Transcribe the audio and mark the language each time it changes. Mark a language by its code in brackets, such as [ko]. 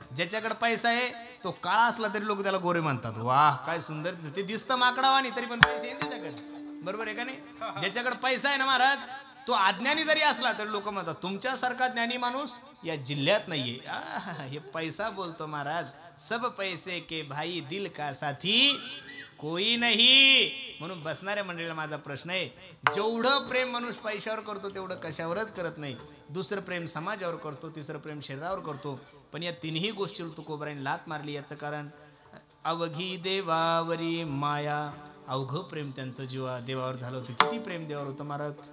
[mr] ज्याच्याकडे पैसा आहे तो काळा असला तरी लोक त्याला गोरे म्हणतात. वाह काय सुंदर ते दिसतं माकडावानी, तरी पण पैसे आहे त्याच्याकडे. बरोबर आहे का नाही? ज्याच्याकडे पैसा आहे ना महाराज, तो अज्ञानी जरी असला तरी लोक म्हणतात तुमच्यासारखा ज्ञानी माणूस या जिल्ह्यात नाहीये. हे पैसा बोलतो महाराज. [hi] सब पैसे के भाई दिल का साथी कोई नाही. [mr] म्हणून बसणाऱ्या मंडळीला माझा प्रश्न आहे, जेवढं प्रेम मनुष्य पैशावर करतो तेवढं कशावरच करत नाही. दुसरं प्रेम समाजावर करतो, तिसरं प्रेम शरीरावर करतो. पण या तिन्ही गोष्टीवर तुकोबाराने लात मारली. याचं कारण अवघी देवावरी माया. अवघं प्रेम त्यांचं जीवा देवावर झालं होतं. किती प्रेम देवावर होतं महाराज.